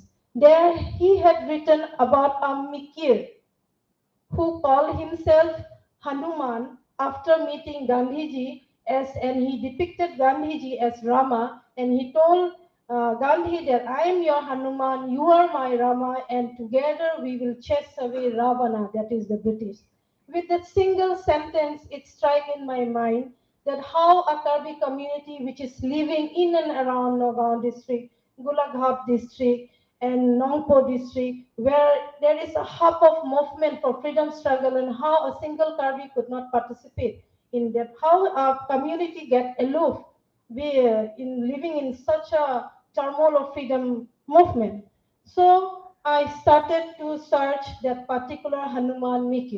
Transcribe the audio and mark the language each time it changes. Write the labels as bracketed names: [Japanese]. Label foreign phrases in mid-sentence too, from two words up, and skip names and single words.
[English] There he had written about a Mikir who called himself Hanuman after meeting Gandhiji and he depicted Gandhiji as Rama and he told Gandhi that I am your Hanuman, you are my Rama and together we will chase away Ravana, that is the British. With that single sentence, it struck in my mind that how a Karbi community which is living in and around Nagaon district, Golaghat district, and Nongpo district, where there is a hub of movement for freedom struggle, and how a single Karbi could not participate in that, how a community get aloof in living in such a turmoil of freedom movement. So I started to search that particular Hanuman Mikir.